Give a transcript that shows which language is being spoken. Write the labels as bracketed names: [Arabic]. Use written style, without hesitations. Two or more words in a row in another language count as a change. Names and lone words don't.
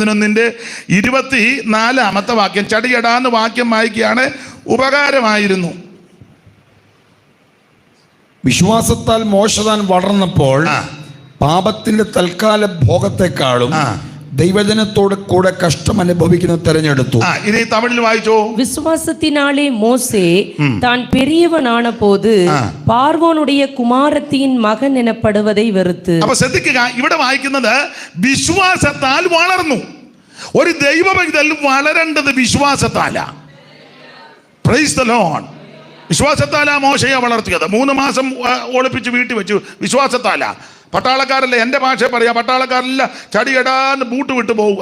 [Malayalam] 11-ന്റെ-24 വാക്യം ചടിയടാന്ന് വാക്യം വായിക്കുകയാണ്, ഉപകാരമായിരുന്നു. വിശ്വാസത്താൽ മോശ താൻ വളർന്നപ്പോൾ പാപത്തിന്റെ തൽക്കാല ഭോഗത്തെക്കാളും ദൈവജനത്തോട് കൂടെ കഷ്ടം അനുഭവിക്കുന്ന തെരഞ്ഞെടുത്തു. ഇനി തമിഴിൽ വായിച്ചോ. [Tamil] விசுவாசத்தினாலே மோசே தான் பெரியவனான போது பார்வோனுடைய குமாரத்தின் மகன் எனப்படுவதை வெறுத்து. [Malayalam] അപ്പൊ ശ്രദ്ധിക്കുക, ഇവിടെ വായിക്കുന്നത് വിശ്വാസത്താൽ വളർന്നു. ഒരു ദൈവഭക്തൻ വളരേണ്ടത് വിശ്വാസത്താലാ. [English] praise the lord. [Malayalam] വിശ്വാസത്താലാ മോശയെ വളർത്തിയത്. 3 മാസം ഒളിപ്പിച്ച് വീട്ടിൽ വെച്ചു. വിശ്വാസത്താലാ. പട്ടാളക്കാരല്ല, എൻ്റെ ഭാഷ പറയാ, പട്ടാളക്കാരല്ല ചടികടാൻ ബൂട്ട് വിട്ട് പോവുക.